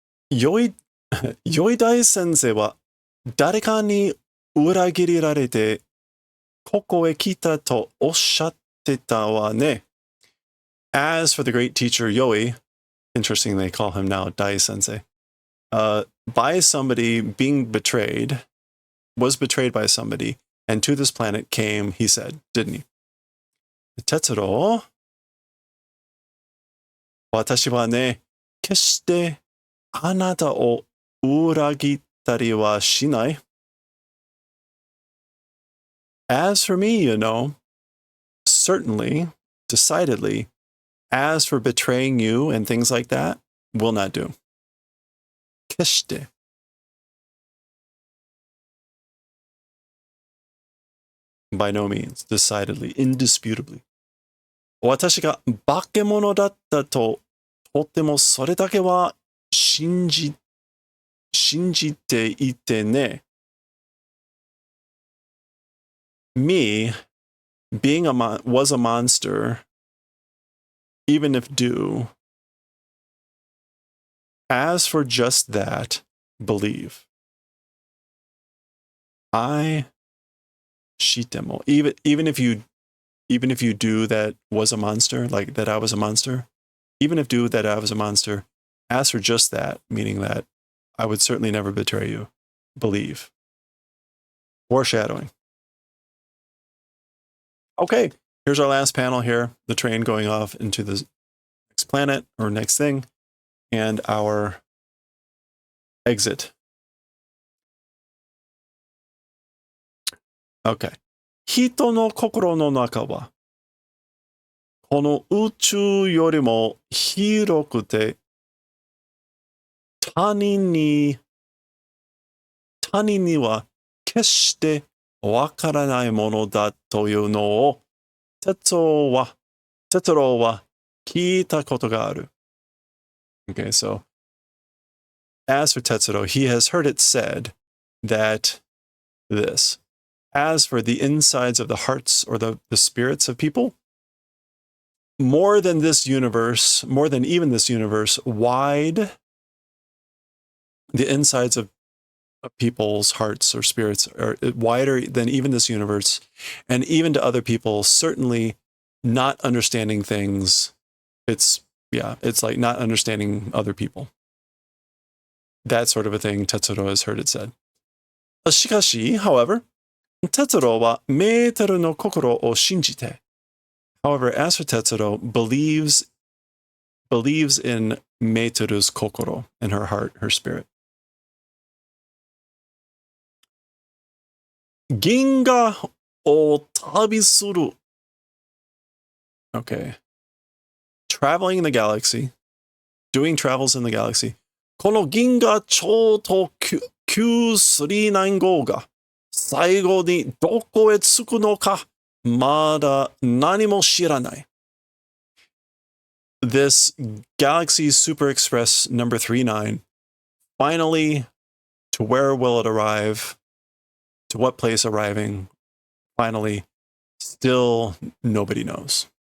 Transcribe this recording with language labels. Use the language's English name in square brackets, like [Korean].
[Japanese] よい大先生は誰かに裏切りられてここへ来たとおっしゃってたわね. [English] As for the great teacher Yoi, interesting they call him now Dai Sensei, by somebody being betrayed, was betrayed by somebody, and to this planet came, he said, didn't he? [Japanese] Tetsuro, 私はね、決してあなたを裏切ったりはしない. [English] As for me, you know, certainly, decidedly, as for betraying you and things like that, will not do. [Japanese] 決して. [English] By no means, decidedly, indisputably. [Japanese] 私が化け物だったと、とってもそれだけは信じていてね. [English] Me, being was a monster, even if due. As for just that, believe. I [Japanese] shitemo. [English] Even if you do that was a monster, like that I was a monster, even if do that I was a monster, as for just that, meaning that I would certainly never betray you. Believe. Foreshadowing. Okay, here's our last panel here. The train going off into the next planet or next thing, and our exit. Okay. [Japanese] 人の心の中は、この宇宙よりも広くて、他人には決してわからないものだというのを、哲郎は聞いたことがある。 [English] Okay, so as for Tetsuro, he has heard it said that this. As for the insides of the hearts or the spirits of people, more than this universe, more than even this universe, wide, the insides of people's hearts or spirits are wider than even this universe, and even to other people, certainly not understanding things. It's like not understanding other people. That sort of a thing, Tetsuro has heard it said. [Japanese] しかし, [English] however, [Japanese] Tetsuro はメーテルの心を信じて. [English] However, as for Tetsuro, believes in Meiteru's kokoro, in her heart, her spirit. [Japanese] 銀河を旅する.Okay. [English] Traveling in the galaxy, doing travels in the galaxy. [Japanese] この銀河超特急9395が最後にどこへ着くのかまだ何も知らない. [English] This Galaxy Super Express number 39, finally, to where will it arrive? To what place arriving? Finally, still nobody knows.